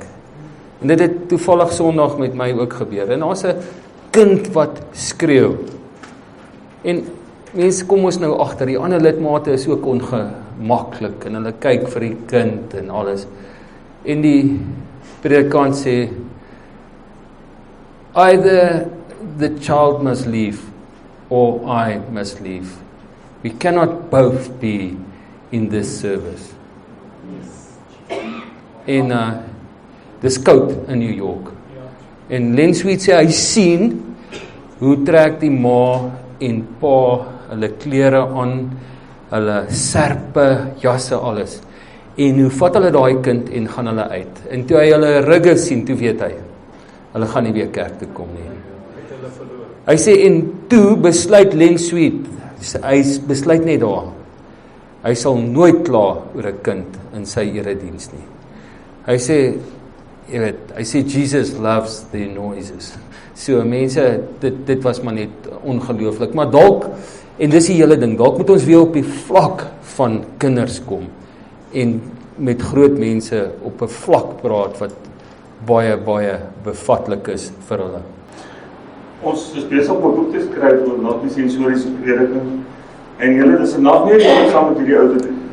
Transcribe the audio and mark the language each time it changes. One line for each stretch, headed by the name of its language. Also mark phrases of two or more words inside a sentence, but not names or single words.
Afrikaans: En dit het toevallig Sondag met my ook gebeur. En daar's 'n kind wat skreeu. En mense kom ons nou agter, die ander lidmate is ook ongemaklik en hulle kyk vir die kind en alles. En die predikant sê,
English: either the child must leave or I must leave. We cannot both be in this service.
Afrikaans: En dis koud in New York. En Len Sweet sê, hy sien, hoe trek die ma en pa hulle klere aan, hulle serpe, jasse, alles. En hoe vat hulle daai kind en gaan hulle uit. En toe hy hulle rugge sien, toe weet hy, hulle gaan nie weer kerk toe kom nie. Hy sê, en toe besluit Len Sweet, hy besluit net daar, hy sal nooit kla oor 'n kind in sy erediens nie. Hy sê, jy weet, hy sê
English: Jesus loves the noises.
Afrikaans: So mense, dit was maar net ongelooflik, maar dalk, en dis die hele ding, dalk moet ons weer op die vlak van kinders kom, en met groot mense op 'n vlak praat, wat baie, baie bevatlik is vir hulle. Ons is besig om 'n boek te skryf oor multisensoriese prediking, en julle is nog nie saam met hierdie ou te doen.